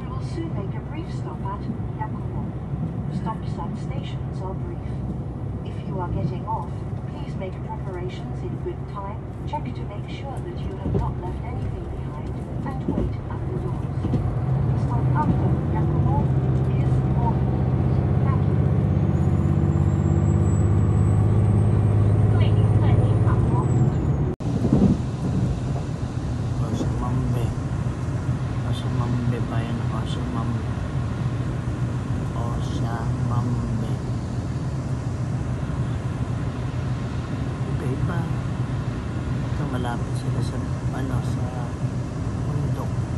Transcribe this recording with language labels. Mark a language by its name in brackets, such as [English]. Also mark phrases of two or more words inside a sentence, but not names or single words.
[English] soon make a brief stop at Yakumo. Stops at stations are brief. If you are getting off, please make preparations in good time, check to make sure that you have not left anything behind, and wait at the doors. Stop after Yakumo is Omi. Thank you. [Chinese] 各位旅客您好。 [Filipino] Osamambe. Osamambe ba yan? Osamambe. Osamambe. Iba-iba. Ito malapit sila sa sa bundok.